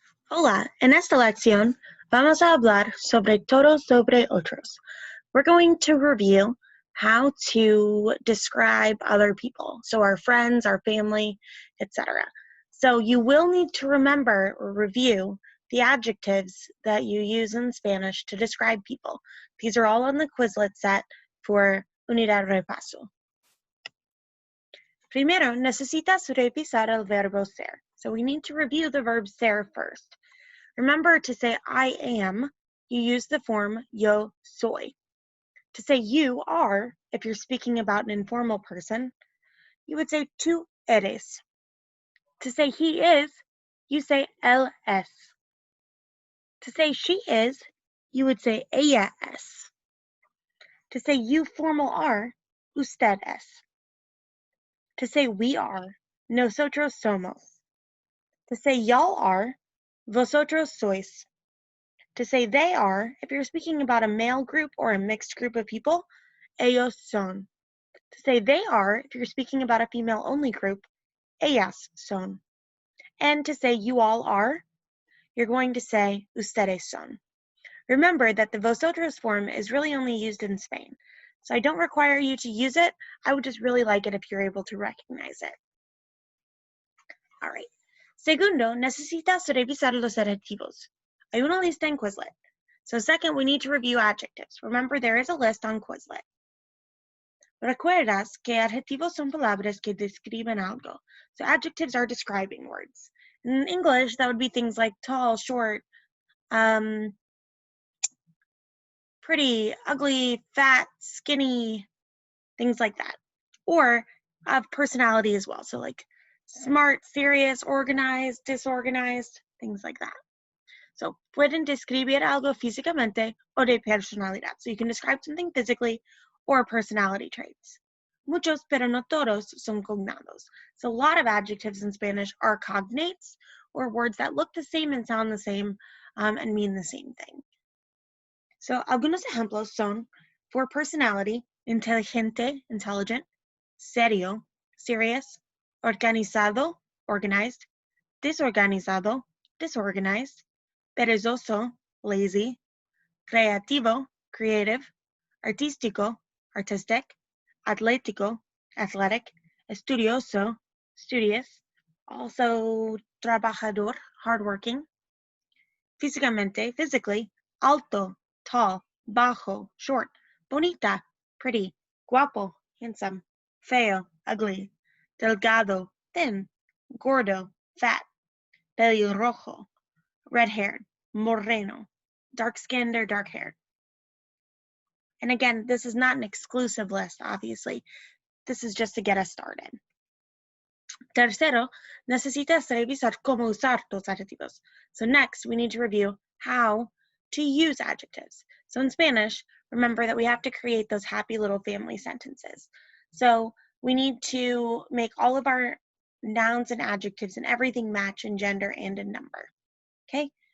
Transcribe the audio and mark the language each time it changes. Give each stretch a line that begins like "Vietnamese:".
Spanish: Hola, en esta lección vamos a hablar sobre todo, sobre otros.
English: We're going to review how to describe other people, so our friends, our family, etc. So you will need to remember or review the adjectives that you use in Spanish to describe people. These are all on the Quizlet set for Unidad Repaso.
Spanish: Primero, necesitas revisar el verbo ser.
English: So we need to review the verb ser first. Remember, to say I am, you use the form
Spanish: yo soy.
English: To say you are, if you're speaking about an informal person, you would say
Spanish: tú eres.
English: To say he is, you say
Spanish: él es.
English: To say she is, you would say
Spanish: ella es.
English: To say you formal are,
Spanish: usted es.
English: To say we are,
Spanish: nosotros somos.
English: To say y'all are,
Spanish: vosotros sois.
English: To say they are, if you're speaking about a male group or a mixed group of people,
Spanish: ellos son.
English: To say they are, if you're speaking about a female-only group,
Spanish: ellas son.
English: And to say you all are, you're going to say
Spanish: ustedes son.
English: Remember that the vosotros form is really only used in Spain, so I don't require you to use it. I would just really like it if you're able to recognize it. All right.
Spanish: Segundo, necesitas revisar los adjetivos. Hay una lista en Quizlet.
English: So second, we need to review adjectives. Remember, there is a list on Quizlet.
Spanish: Recuerdas que adjetivos son palabras que describen algo.
English: So adjectives are describing words. In English, that would be things like tall, short, pretty, ugly, fat, skinny, things like that. Or of personality as well. So like smart, serious, organized, disorganized, things like that.
Spanish: So pueden describir algo físicamente o de personalidad.
English: So you can describe something physically or personality traits.
Spanish: Muchos, pero no todos, son cognados.
English: So a lot of adjectives in Spanish are cognates, or words that look the same and sound the same and mean the same thing. So
Spanish: algunos ejemplos son,
English: for personality, inteligente, intelligent, serio, serious, organizado, organized, desorganizado, disorganized, perezoso, lazy, creativo, creative, artístico, artistic, atlético, athletic, estudioso, studious, also trabajador, hardworking, físicamente, physically, alto, tall, bajo, short, bonita, pretty, guapo, handsome, feo, ugly, delgado, thin, gordo, fat, pelirrojo, red-haired, moreno, dark-skinned or dark-haired. And again, this is not an exclusive list, obviously. This is just to get us started.
Spanish: Tercero, necesitas revisar cómo usar los adjetivos.
English: So next, we need to review how to use adjectives. So in Spanish, remember that we have to create those happy little family sentences. So we need to make all of our nouns and adjectives and everything match in gender and in number. Okay?